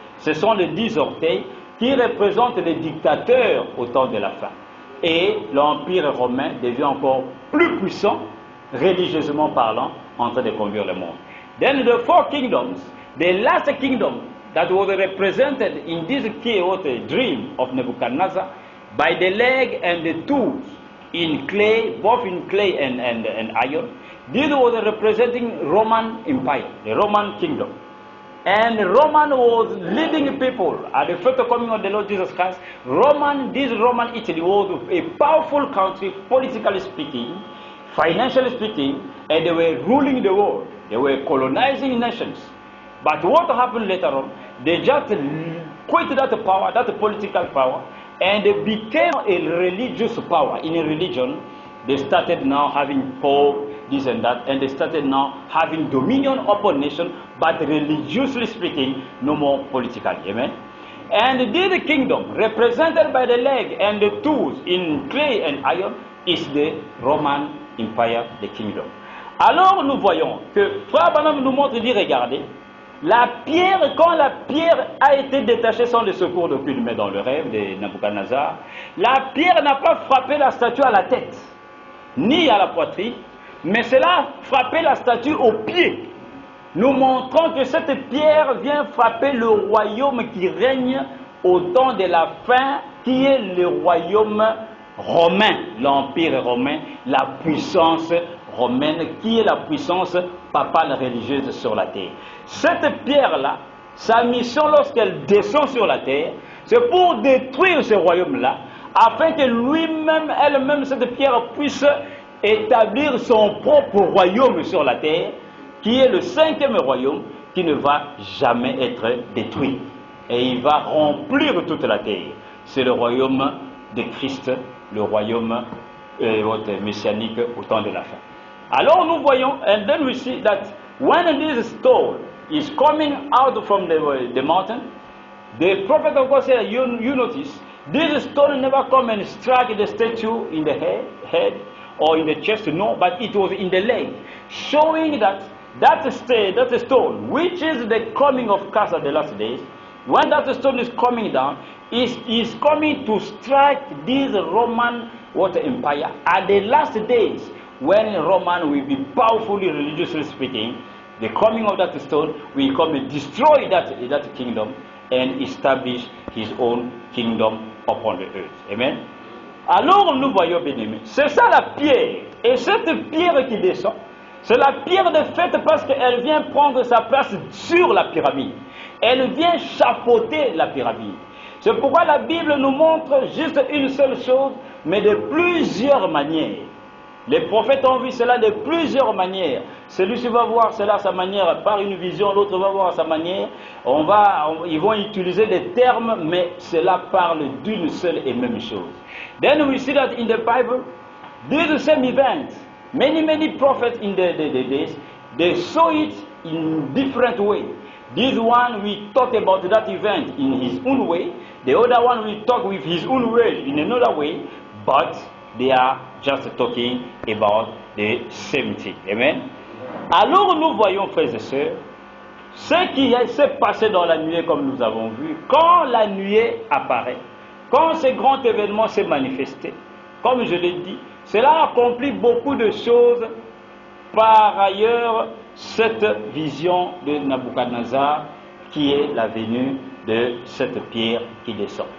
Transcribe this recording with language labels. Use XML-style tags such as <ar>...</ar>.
<fr>Ce sont les 10 orteils qui représentent les dictateurs au temps de la fin. Et l'Empire romain devient encore plus puissant, religieusement parlant, en train de conduire le monde.</fr> <en>Then the 4 kingdoms, the last kingdom that was represented in this chaotic dream of Nebuchadnezzar by the leg and the tools in clay, both in clay and iron, this was representing Roman Empire, the Roman kingdom. And Roman was leading people at the first coming of the Lord Jesus Christ. This Roman Italy was a powerful country, politically speaking, financially speaking, and they were ruling the world. They were colonizing nations. But what happened later on? They just quit that power, that political power, and they became a religious power. In a religion, they started now having power, this and that, and they started now having dominion upon nation, but religiously speaking, no more politically. Amen. And this kingdom, represented by the leg and the tools in clay and iron, is the Roman Empire, the kingdom.</en> <fr>Alors nous voyons que Frère Branham nous montre, dit, regardez, la pierre, quand la pierre a été détachée sans le secours d'aucune main dans le rêve de Nabuchodonosor, la pierre n'a pas frappé la statue à la tête, ni à la poitrine, mais cela a frappé la statue aux pieds, nous montrant que cette pierre vient frapper le royaume qui règne au temps de la fin, qui est le royaume romain, l'empire romain, la puissance romaine, qui est la puissance papale religieuse sur la terre. Cette pierre-là, sa mission lorsqu'elle descend sur la terre, c'est pour détruire ce royaume-là, afin que lui-même, elle-même, cette pierre puisse établir son propre royaume sur la terre, qui est le 5e royaume, qui ne va jamais être détruit. Et il va remplir toute la terre. C'est le royaume de Christ, le royaume messianique au temps de la fin. Alors nous voyons,</fr> <en>and then we see that when this stone is coming out from the mountain, the prophet of God said, you notice, this stone never come and strike the statue in the head or in the chest, no, but it was in the leg, showing that that stone, which is the coming of Christ at the last days, when that stone is coming down, is coming to strike this Roman empire at the last days, when Roman will be powerfully religiously speaking. The coming of that stone will come and destroy that kingdom and establish his own kingdom upon the earth. Amen.</en> <fr>Alors nous voyons, bien aimés, c'est ça la pierre. Et cette pierre qui descend, c'est la pierre de fait parce qu'elle vient prendre sa place sur la pyramide. Elle vient chapeauter la pyramide. C'est pourquoi la Bible nous montre juste une seule chose, mais de plusieurs manières. Les prophètes ont vu cela de plusieurs manières. Celui-ci va voir cela à sa manière par une vision, l'autre va voir à sa manière. Ils vont utiliser des termes, mais cela parle d'une seule et même chose.</fr> <en>Then we see that in the Bible, this same event, many prophets in the days, they saw it in different ways. This one we talk about that event in his own way, the other one we talk with his own way in another way, but they are just talking about the same thing. Amen.</en> <fr>Alors nous voyons, frères et sœurs, ce qui s'est passé dans la nuée comme nous avons vu, quand la nuée apparaît, quand ce grand événement s'est manifesté, comme je l'ai dit, cela accomplit beaucoup de choses. Par ailleurs, cette vision de Nabuchodonosor qui est la venue de cette pierre qui descend.</fr>